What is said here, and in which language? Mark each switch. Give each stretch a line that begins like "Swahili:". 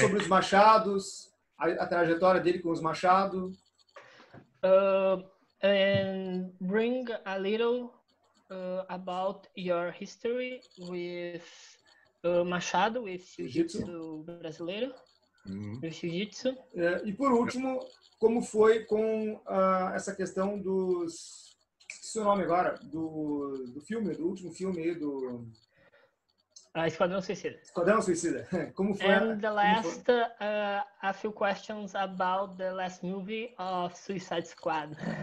Portuguese: sobre os Machados, a trajetória dele com os Machado.
English: And bring a little about your history with Machado, with jiu-jitsu brasileiro, with jiu-jitsu.
Portuguese: E por último, como foi com essa questão dos... Esqueci o nome agora, do filme, do último filme aí do... Esquadrão Suicida. Esquadrão Suicida. Como foi?
English: And the last, a few questions about the last movie of Suicide Squad.